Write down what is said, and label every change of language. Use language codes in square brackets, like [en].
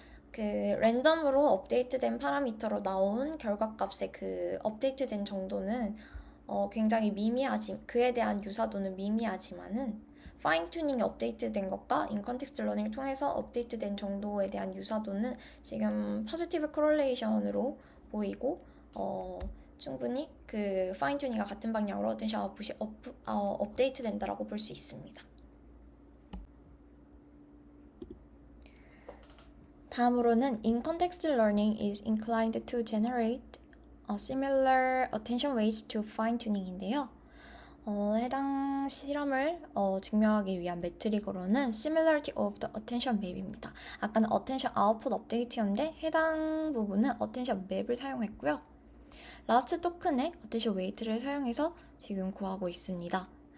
[ko] 그 랜덤으로 업데이트된 파라미터로 나온 결과값의 그 업데이트된 정도는 굉장히 그에 대한 유사도는 미미하지만은 파인 튜닝이 업데이트된 것과 인 컨텍스트 러닝을 통해서 업데이트된 정도에 대한 유사도는 지금 포지티브 코릴레이션으로 보이고 충분히 그 파인 튜닝과 같은 방향으로 어텐션 아웃풋이 업데이트 된다라고 볼 수 있습니다. 다음으로는 [en] in context learning is inclined to generate similar attention weights to fine tuning인데요. [ko] 해당 실험을 증명하기 위한 매트릭으로는 [en] similarity of the attention map [ko] 입니다. 아까는 attention output update였는데 해당 부분은 attention map을 사용했고요. 라스트 토큰의 어텐션 웨이트를 사용해서 지금 구하고 있습니다.